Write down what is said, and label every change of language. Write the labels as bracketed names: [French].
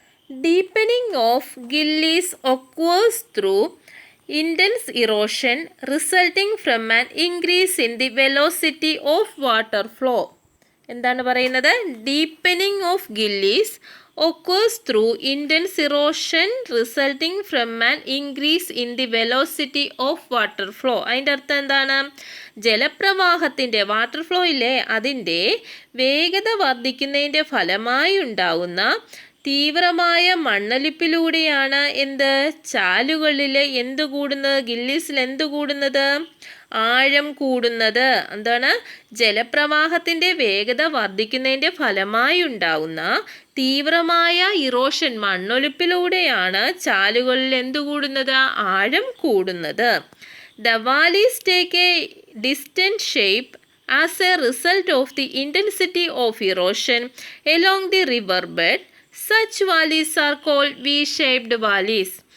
[English] Deepening of gillies occurs through intense erosion resulting from an increase in the velocity of water flow. [Malayalam] എന്താണ് പറയുന്നത്? Deepening of Gillies [English] occurs through intense erosion resulting from an increase in the velocity of water flow. [Malayalam] അതിൻ്റെ അർത്ഥം എന്താണ്? ജലപ്രവാഹത്തിൻ്റെ, water ഫ്ലോയിലെ അതിൻ്റെ വേഗത വർദ്ധിക്കുന്നതിൻ്റെ ഫലമായി ഉണ്ടാകുന്ന തീവ്രമായ മണ്ണൊലിപ്പിലൂടെയാണ് ചാലുകളിൽ എന്ത് കൂടുന്നത്? ഗില്ലീസിൽ എന്ത് കൂടുന്നത്? ആഴം കൂടുന്നത്. എന്താണ്? ജലപ്രവാഹത്തിൻ്റെ വേഗത വർദ്ധിക്കുന്നതിൻ്റെ ഫലമായി ഉണ്ടാകുന്ന തീവ്രമായ ഇറോഷൻ, മണ്ണൊലിപ്പിലൂടെയാണ് ചാലുകളിൽ എന്ത് കൂടുന്നത്? ആഴം കൂടുന്നത്. [English] The valleys take a distant shape as a result of the intensity of erosion along the riverbed. Such valleys are called V-shaped valleys.